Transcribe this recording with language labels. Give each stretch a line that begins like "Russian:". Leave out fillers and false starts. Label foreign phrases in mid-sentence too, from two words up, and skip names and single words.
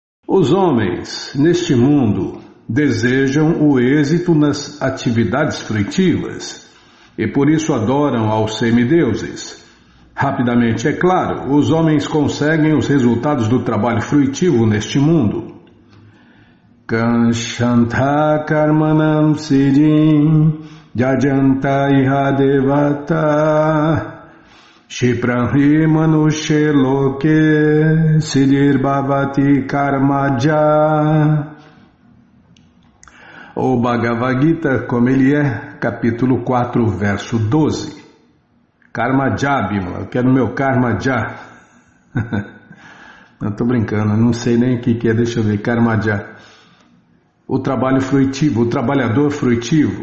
Portuguese: Os homens, neste mundo, desejam o êxito nas atividades fruitivas e por isso adoram aos semideuses. Rapidamente, é claro, os homens conseguem os resultados do trabalho fruitivo neste mundo.
Sanskrit: Kanshanta karmanam siddhim jajanta iha devata Shiprahi manushe loke siddhir bhavati karmaja.
Portuguese: O Bhagavad Gita, como ele é, capítulo 4, verso 12. Karmaja, Bima, eu quero meu Karmaja. Não, tô brincando, não sei nem o que é, deixa eu ver, Karmaja. O trabalho fruitivo, o trabalhador fruitivo.